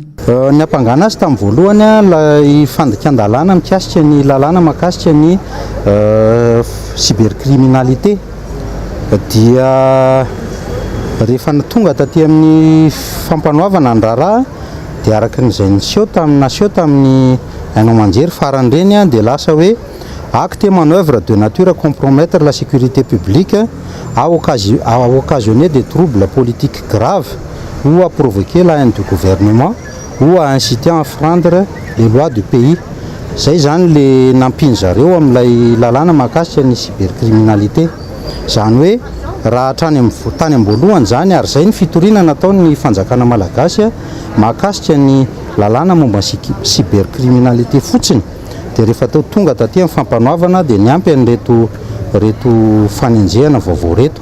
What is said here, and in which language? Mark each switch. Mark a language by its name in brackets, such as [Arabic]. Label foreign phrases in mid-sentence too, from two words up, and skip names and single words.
[Malagasy] Ny ampangana azy tamin'ny voalohany fandikan-dalàna mikasika ny lalàna makasika ny cybercriminalité dia rehefa tonga taty amin'ny fampanoavana ny raharaha dia araka n'izay naseho tamin'ny hainao manjery farany reny dia lasa hoe [French] acte manœuvre de nature à compromettre la sécurité publique à occasionner des troubles politiques graves ou à provoquer la haine du gouvernement ou à inciter à enfreindre les lois du pays. [Malagasy] Zay zany le nampiny zareo amin'ilay lalàna mahakasika ny cybercriminalité. Zany hoe raha tany am-boalohany zany ary zay ny fitoriana nataony fanjakana malagasy mahakasika ny lalàna momba cybercriminalité fotsiny dia rehefa tonga taty amin'ny fampanoavana dia niampy an'reto fanenjehana vaovao reto.